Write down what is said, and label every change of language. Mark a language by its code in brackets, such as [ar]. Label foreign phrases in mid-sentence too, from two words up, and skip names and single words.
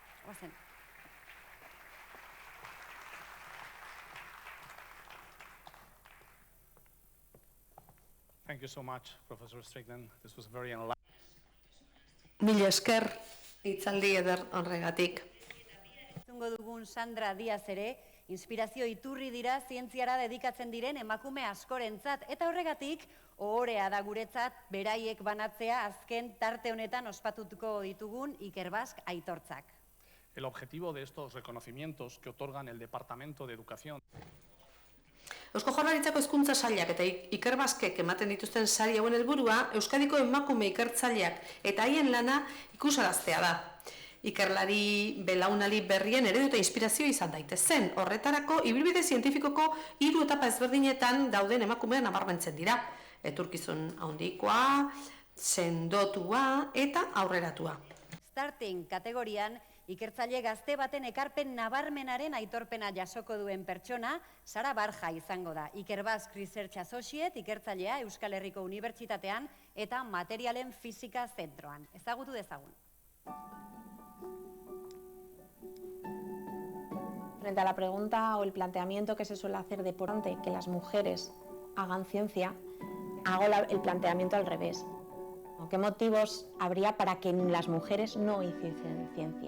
[eu] Guazen. [en] Thank you so much, Professor Strickland. This was very enlightening. [eu] Mila esker, hitzaldi eder horregatik. Entzungo dugun Sandra Diaz ere, inspirazio iturri dira zientziara dedikatzen diren emakume askorentzat, eta horregatik, ohorea da guretzat beraiek banatzea azken tarte honetan ospatutuko ditugun Ikerbasque aitortzak. [es] El objetivo de estos reconocimientos que otorgan el Departamento de Educación. [eu] Eusko Jaurlaritzako Hezkuntza Sailak eta Ikerbasquek ematen dituzten sari hauen helburua Euskadiko emakume ikertzaileak eta haien lana ikusaraztea da. Ikerlari belaunaldi berrien eredu eta inspirazio izan daitezen. Horretarako, ibilbide zientifikoko 3 etapa ezberdinetan dauden emakumean nabarmentzen dira. Etorkizun handikoa, sendotua eta aurreratua. Starting kategorian, ikertzaile gazte baten ekarpen nabarmenaren aitorpena jasoko duen pertsona, Sara Barja izango da. [en] Ikerbasque Research Associate, [eu] ikertzailea Euskal Herriko Unibertsitatean eta Materialen Fisika Zentroan. Ezagutu dezagun. [es] Frente a la pregunta o el planteamiento que se suele hacer de por qué que las mujeres hagan ciencia, hago el planteamiento al revés. ¿Qué motivos habría para que las mujeres no hiciesen ciencia?